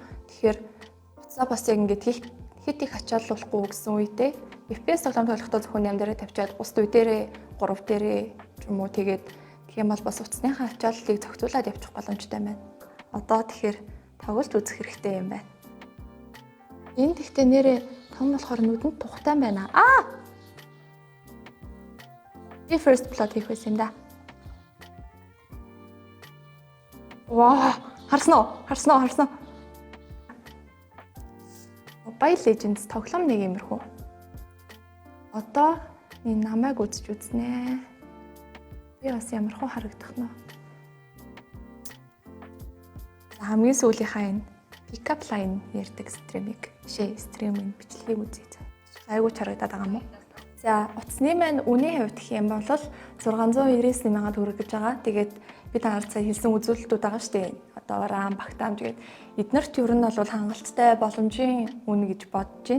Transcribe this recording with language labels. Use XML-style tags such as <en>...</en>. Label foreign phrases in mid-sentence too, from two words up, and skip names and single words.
<mn>Тэгэхээр утсаа бас яг ингээд хит их ачааллуулахгүй гэсэн үедээ FPS тоглоом тоглохдоо зөвхөн 8 дээрээ тавьчаад бусд үе дээрээ 3 дээрээ ч юм уу тэгээд гэх юм бол бас утасныхаа ачааллыг зохицуулаад явчих боломжтой байна. Одоо тэгэхээр тоглож үзэх хэрэгтэй юм байна. Энэ тэгтээ нэрээ том болохоор нүдэнд тухтай байна. Би</mn> <en>first blood</en> <mn>хийх байсан юм да. Харсан уу? Mobile Legends тоглоом нэг иймэрхүү. Одоо энэ намайг үзэж үзнэ. Би бас ямархуу харагдах нь. Хамгийн сүүлийнхаа энэ</mn> <en>pickup line</en> <mn>ярьдаг стримийг стримийн бичлэгийг үзье. Айгуу харагдаад байгаа юм уу? За утасны маань үнийн хувьд гэх юм бол 699 сая төгрөг гэж байгаа. Тэгээд би та нарт сая хэлсэн үзүүлэлтүүд байгаа шүү дээ. Одоо RAM, багтаамж гээд эднэрт ер нь бол хангалттай боломжийн үн гэж бодож байна.</mn>